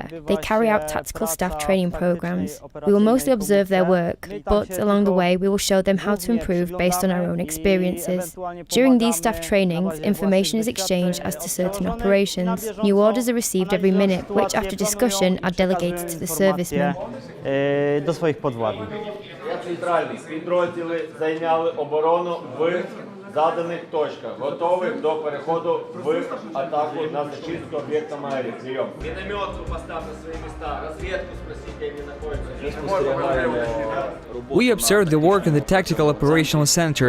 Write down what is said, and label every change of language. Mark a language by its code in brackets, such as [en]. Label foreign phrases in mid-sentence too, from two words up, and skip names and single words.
[en] They carry out tactical staff training programs. We will mostly observe their work, but along the way, we will show them how to improve based on our own experiences. During these staff trainings, information is exchanged as to certain operations. New orders are received every minute, which, after discussion, are delegated to the servicemen. [uk] Центральний. Підрозділи зайняли оборону в заданих точках. Готових до переходу в атаку на зачистку об'єкта Майрі. Прийом. Міномет ви поставте свої міста. Розвідку спросіть, де вони знаходяться. [en] We observe the work in the Tactical Operational Center.